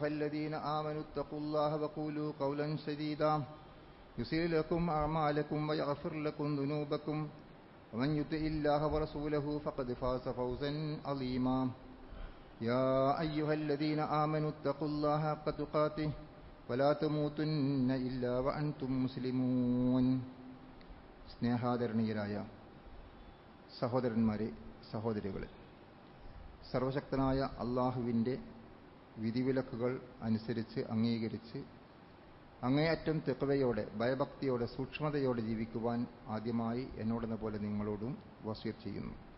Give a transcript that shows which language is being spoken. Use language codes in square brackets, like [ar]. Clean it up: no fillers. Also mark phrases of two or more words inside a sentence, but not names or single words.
[ar] الذين آمنوا اتقوا الله وقولوا قولا سديدا يصلح لكم أعمالكم ويغفر لكم ذنوبكم ومن يطع الله ورسوله فقد فاز فوزا عظيما يا أيها الذين آمنوا اتقوا الله حق تقاته ولا تموتن إلا وأنتم مسلمون [ml] സ്നേഹാദരണീയരായ സഹോദരന്മാരെ, സഹോദരികളെ, സർവശക്തനായ അള്ളാഹുവിൻ്റെ വിധിവിലക്കുകൾ അനുസരിച്ച് അംഗീകരിച്ച് അങ്ങേയറ്റം തെഖ്വയോടെ, ഭയഭക്തിയോടെ, സൂക്ഷ്മതയോടെ ജീവിക്കുവാൻ ആദ്യമായി എന്നോടെന്ന പോലെ നിങ്ങളോടും വസിയത്ത് ചെയ്യുന്നു.